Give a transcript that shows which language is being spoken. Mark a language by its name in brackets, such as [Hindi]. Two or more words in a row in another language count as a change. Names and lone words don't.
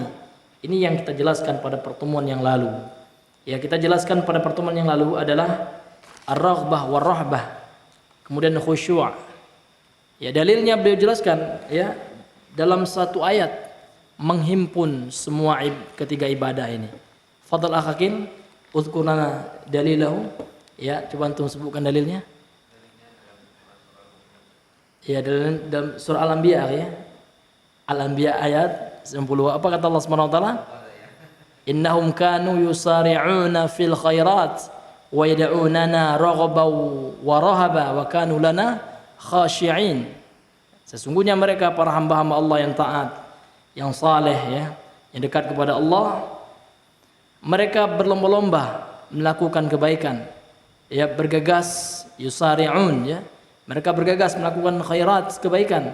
[Indonesian] Ini yang kita jelaskan pada pertemuan yang lalu. Ya, kita jelaskan pada pertemuan yang lalu adalah [Arabic] الرغبة والرهبة, [Indonesian] kemudian khusyuk. Ya, dalilnya beliau jelaskan ya dalam satu ayat menghimpun semua ketiga ibadah ini. [Arabic] فضلا أخاكن اذكرنا دليله. [Indonesian] Ya, coba antum sebutkan dalilnya. Ya, dalam surah Al-Anbiya ya. Al-Anbiya ayat 90. Apa kata Allah [Arabic] سبحانه وتعالى? إنهم كانوا يسارعون في الخيرات ويدعوننا رغبا ورهبا وكانوا لنا خاشعين. [Indonesian] Sesungguhnya mereka para hamba-hamba Allah yang taat, yang saleh ya, yang dekat kepada Allah, mereka berlomba-lomba melakukan kebaikan, ya, bergegas, yusari'un ya, Mereka bergegas melakukan khairat, kebaikan.